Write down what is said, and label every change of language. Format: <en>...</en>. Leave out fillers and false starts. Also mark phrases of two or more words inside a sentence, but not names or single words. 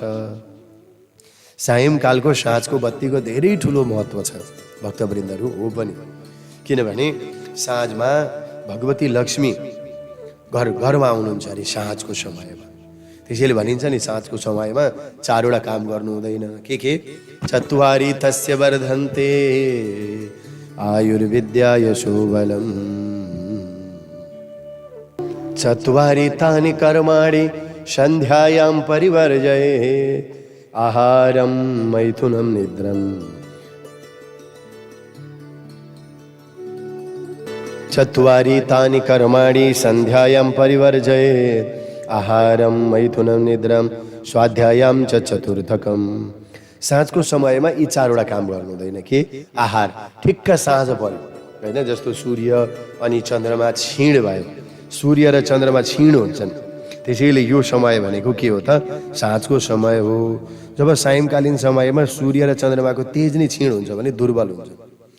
<ne>सायंकालको साँझको बत्तीको धेरै ठुलो महत्त्व छ भक्तवृन्दहरू। हो पनि, किनभने साँझमा भगवती लक्ष्मी घरमा आउनुहुन्छ अरे साँझको समयमा। त्यसैले भनिन्छ नि साँझको समयमा 4वटा काम गर्नु हुँदैन। के?</ne> <sa>चत्वारि तस्य वर्धन्ते आयुर्विद्या यशोबलम, चत्वारि तानि कर्माणि सन्ध्यायां परिवर्जयेत्, आहारं मैथुनं निद्रम्। चत्वारि तानि कर्माणि सन्ध्यायां परिवर्जयेत्, आहारं मैथुनं निद्रं स्वाध्यायां च चतुर्थकम्।</sa> <ne>साँझको समयमा यी 4वटा काम गर्नु हुँदैन। के? आहार ठिक्क साँझ पर्यो होइन, जस्तो सूर्य अनि चन्द्रमा क्षीण भयो, सूर्य र चन्द्रमा क्षीण हुन्छन्। त्यसैले यो समय भनेको के हो त? साँझको समय हो। जब सायंकालीन समयमा सूर्य र चन्द्रमाको तेज नै क्षीण हुन्छ भने दुर्बल हुन्छ।</ne>